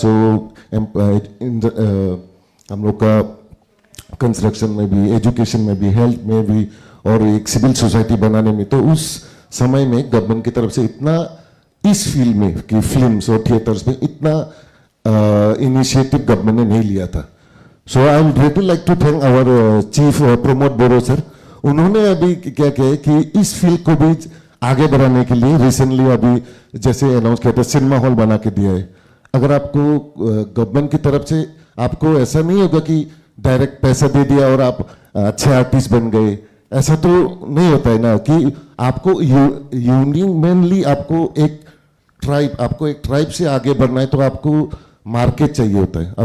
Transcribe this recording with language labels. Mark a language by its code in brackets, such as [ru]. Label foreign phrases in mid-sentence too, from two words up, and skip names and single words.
[hi] सो हम लोग का कंस्ट्रक्शन में भी, एजुकेशन में भी, हेल्थ में भी और एक [en] civil society [hi] बनाने में, तो उस समय में गवर्नमेंट की तरफ से इतना इस फील्ड में कि फिल्म्स और थिएटर्स में इतना [en] initiative government [hi] ने नहीं लिया था। [en] So I would really like to thank our chief Pramod Boro sir. [hi] उन्होंने अभी क्या किया है कि इस फील्ड को भी आगे बढ़ाने के लिए रिसेंटली अभी जैसे अनाउंस किया था, [en] cinema hall [hi] बना के दिया है। अगर आपको गवर्नमेंट की तरफ से आपको ऐसा नहीं होगा कि डायरेक्ट पैसा दे दिया और आप अच्छे आर्टिस्ट बन गए, ऐसा तो नहीं होता है ना कि आपको यूनियनली आपको एक ट्राइब से आगे बढ़ना है तो आपको मार्केट चाहिए होता है।